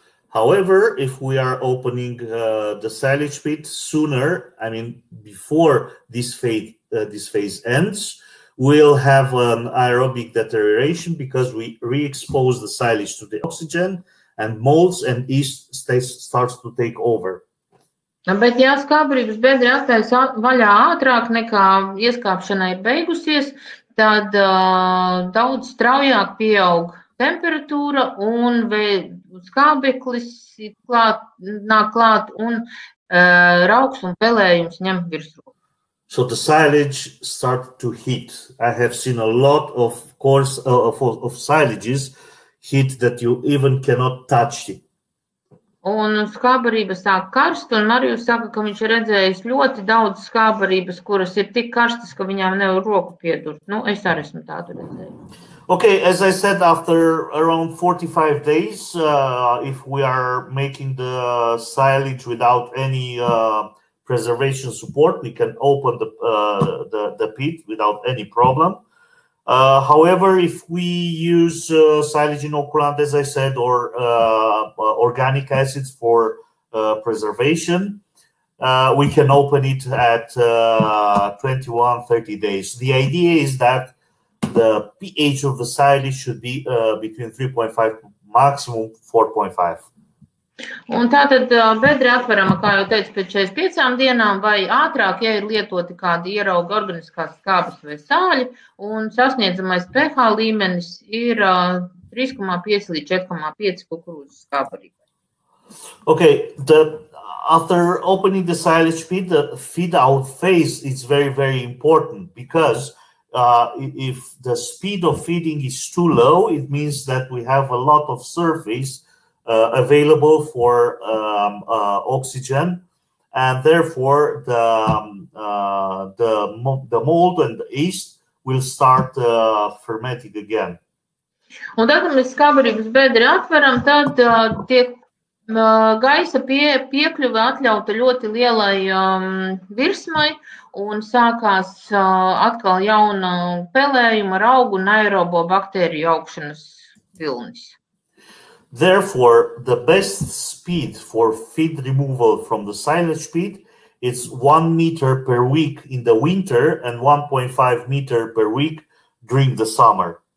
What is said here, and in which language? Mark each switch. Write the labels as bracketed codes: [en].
[en] However, if we are opening the silage pit sooner, I mean before this phase ends, we'll have an aerobic deterioration because we re-expose the silage to the oxygen, and molds and yeast starts to take over. [lv] Bet, ja skābbarības bedri atstājas vaļā ātrāk nekā ieskāpšana ir beigusies, tad daudz straujāk pieaug temperatūra un skābeklis nāk klāt un rauks un pelējums ņem virsroku. [en] So the silage start to heat. I have seen a lot of silages heat that you even cannot touch it. [lv] Un skābbarība sāk karst, un Marijus saka, ka viņš ir redzējis ļoti daudz skābbarības, kuras ir tik karstas, ka viņām nevar roku piedurt. Nu, es arī esmu tādu redzējis. [en] Okay, as I said, after around 45 days, if we are making the silage without any preservation support, we can open the pit without any problem. However, if we use silage inoculant, as I said, or organic acids for preservation, we can open it at 21-30 days. The idea is that the pH of the silage should be between 3.5 maximum 4.5. [lv] Un tātad bedre atverama, kā jau teicu, pēc 45 dienām vai ātrāk, ja ir lietoti kādi ierauga organiskās skābes vai sāļi, un sasniedzamais pH līmenis ir 3,5 līdz 4,5 kukurūzas skābbarībai. [en] Okay, after opening the silage pit, the feed out phase is very, very important because if the speed of feeding is too low, it means that we have a lot of surface available for oxygen, and therefore the mold and the yeast will start fermenting again. [lv] Un tad, kad mēs skābbarības bedri atveram, tad tiek gaisa piekļuve atļauta ļoti lielai virsmai, un sākās atkal jauna pelējuma ar augu un aerobo baktēriju augšanas vilnis. [en] Therefore, the best speed for feed removal from the silage pit is 1 meter per week in the winter and 1.5 meter per week during the summer.